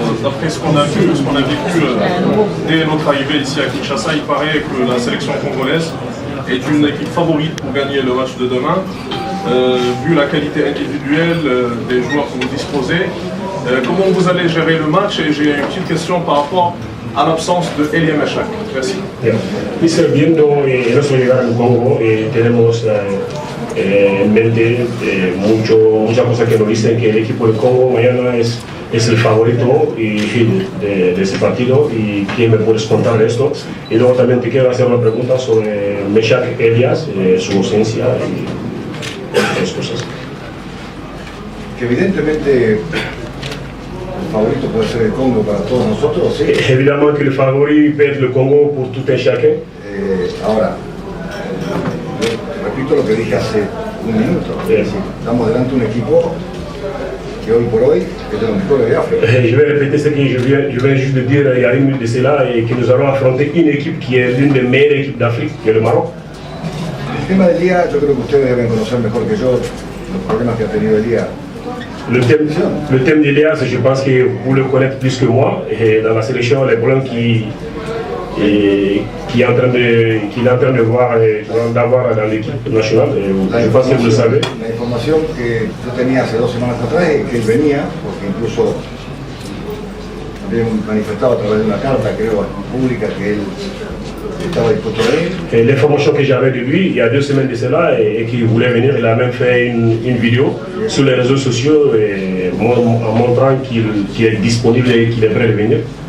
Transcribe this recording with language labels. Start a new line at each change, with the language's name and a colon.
French: D'après ce qu'on a vu, ce qu'on a vécu dès notre arrivée ici à Kinshasa, il paraît que la sélection congolaise est une équipe favorite pour gagner le match de demain. Vu la qualité individuelle des joueurs que vous disposez, comment vous allez gérer le match? Et j'ai une petite question par rapport à l'absence de Elie Meshak. Merci.
Spanish: Mister, viendo nuestro llegar al Congo, tenemos en mente muchas cosas que nos dicen que el equipo de Congo mañana es el favorito de ese partido y quién me puedes contar esto. Y luego también te quiero hacer una pregunta sobre Meshak Elias, su ausencia y otras cosas. Que evidentemente el favorito puede ser el Congo para todos nosotros, sí.
French: Évidemment que le favori peut être le Congo pour tout un chacun.
Spanish: Ahora, repito lo que dije hace un minuto. Es decir, estamos delante de un equipo que hoy por hoy es de los mejores de África.
French: Je vais répéter ce que je viens juste de dire il y a une minute de cela et que nous allons affronter une équipe qui est l'une des meilleures équipes d'Afrique, qui est le Maroc.
Spanish: El tema de Elia, yo creo que ustedes deben conocer mejor que yo los problemas que ha tenido Elia.
French: Le thème d'Elias, je pense que vous le connaissez plus que moi. Et dans la sélection, les problèmes qu'il est en train de voir d'avoir dans l'équipe nationale, je pense que vous le savez.
Spanish: La información que yo tenía hace 2 semanas atrás es que él venía, porque incluso había manifestado a través de una carta, creo, pública, que él estaba dispuesto a venir.
French: Et l'information que j'avais de lui, il y a 2 semaines de cela, et qu'il voulait venir, il a même fait une vidéo sur les réseaux sociaux en montrant qu'il est disponible et qu'il est prêt à venir.